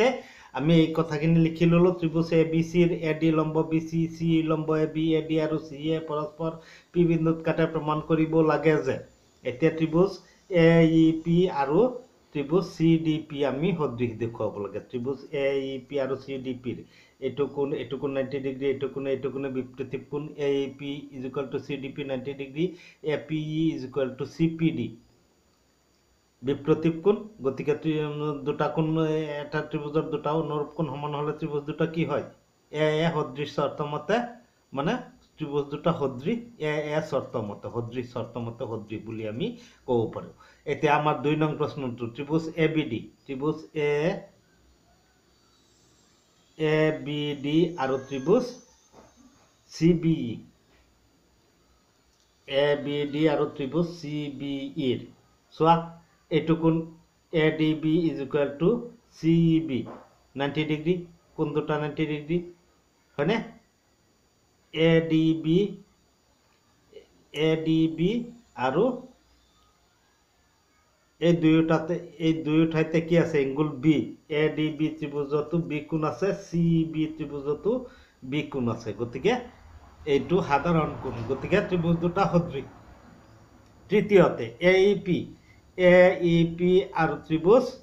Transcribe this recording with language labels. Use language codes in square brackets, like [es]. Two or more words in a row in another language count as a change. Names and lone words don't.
[as] আমি এই কথাখিনি লিখি ললো। ত্রিভুজ ABC ৰ AD লম্ব BC C লম্ব AB AD আৰু C পৰস্পৰ P বিন্দুত কাটে প্ৰমাণ কৰিব লাগে যে এতিয়া ত্রিভুজ AEP আৰু ত্রিভুজ CDP আমি সদৃশ দেখুৱাব লাগে। ত্রিভুজ AEP আৰু CDP ৰ এইটো কোণ 90 ডিগ্ৰী, এইটো কোণ বিপৰীত কোণ। [en] AEP is equal to CDP 90 ডিগ্ৰী, APE is equal to CPD [as] বিপৰীত কোণ। গতিকে দুটা কোণ এটা ত্রিভুজৰ দুটা অনুৰূপ কোণ সমান হলে ত্রিভুজ দুটা কি হয়? এ সদৃশ শৰ্ত মতে মানে ত্রিভুজ দুটা সদৃশ সদৃশ শৰ্ত মতে সদৃশ বুলি আমি ক'ব পাৰো। এতিয়া আমাৰ 2 নং প্ৰশ্নটো ত্রিভুজ ABD ত্রিভুজ ABD আৰু ত্রিভুজ CBE ABD আৰু ত্ৰিভুজ CBE চোৱা এইটো কোণ ADB [en] is equal to [as] CEB 90 ডিগ্ৰী কোণ দুটা 90 ডিগ্ৰী হয়নে ADB আৰু এই দুয়োটাতে কি আছে এংগুল B ADB ত্ৰিভুজতো B কোণ আছে CEB ত্ৰিভুজতো B কোণ আছে গতিকে এইটো সাধাৰণ কোণ গতিকে ত্ৰিভুজ দুটা সদৃশ তৃতীয়তে AEP আৰু ত্ৰিভুজ